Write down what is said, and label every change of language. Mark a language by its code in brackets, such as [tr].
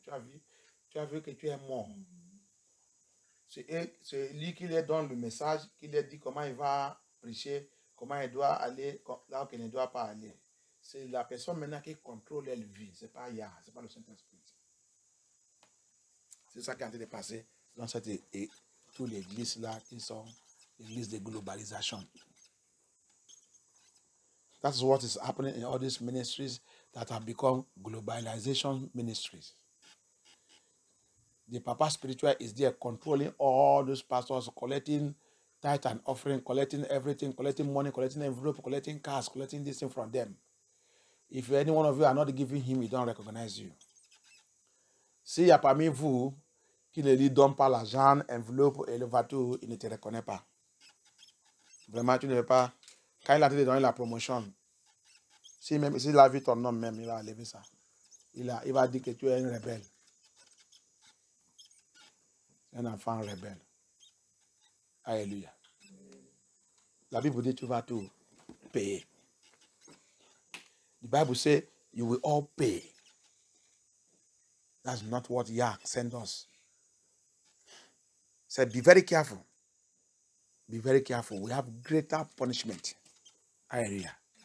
[fr] Tu as vu que tu es mort. C'est lui qui leur donne le message, qui leur dit comment il va prêcher, comment il doit aller là où il ne doit pas aller. C'est la personne maintenant qui contrôle leur vie. Ce n'est pas Yah, ce n'est pas le Saint-Esprit. C'est ça qui est en train de passer dans cette toutes les églises là qui sont l'église de globalisation. [en] That's what is happening in all these ministries that have become globalization ministries. The papa spiritual is there controlling all those pastors, collecting tithe and offering, collecting everything, collecting money, collecting envelope, collecting cars, collecting this thing from them. If any one of you are not giving him, he don't recognize you. [fr] S'il y a parmi vous qui ne lui donne pas l'argent, enveloppe et le voiture, il ne te reconnaît pas. Vraiment, tu ne veux pas. Quand il a te donné la promotion, s'il a vu ton nom même, il va enlever ça. Il va dire que tu es une rebelle. Un enfant rebelle. Alléluia. La Bible dit tu vas tout payer. [en] The Bible says you will all pay. That's not what Yah sent us. Said be very careful. Be very careful. We have greater punishment. Hallelujah.